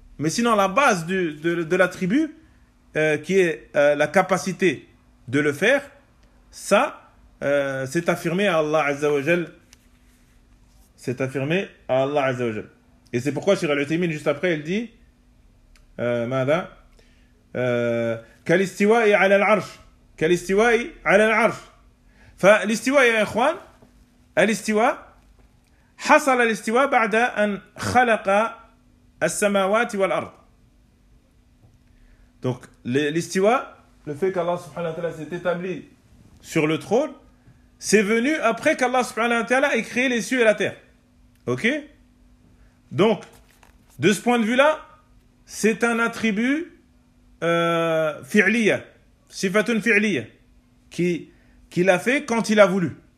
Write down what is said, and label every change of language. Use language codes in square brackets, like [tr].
[fr] Mais sinon, la base de l'attribut, qui est la capacité de le faire, ça, c'est affirmé à Allah Azzawajal. C'est affirmé à Allah Azzawajal. Et c'est pourquoi, Sheikh Al-Uthaymeen, juste après, il dit [ar] Mada, Kalistiwa'i ala al-arsh. Kalistiwa'i ala al-arsh. Fa l'istiwa'i ala al-arsh. الاستواء حصل الاستواء بعد أن خلق السماوات والأرض. [fr] Donc l'istiwa, le fait qu'Allah subhanahu wa ta'ala s'est établi sur le trône, c'est venu après qu'Allah subhanahu wa ta'ala ait créé les cieux et la terre. Ok? Donc, de ce point de vue-là, c'est un attribut fi'liya, [ar] sifatun fi'liya, [fr] qui l'a fait quand il a voulu.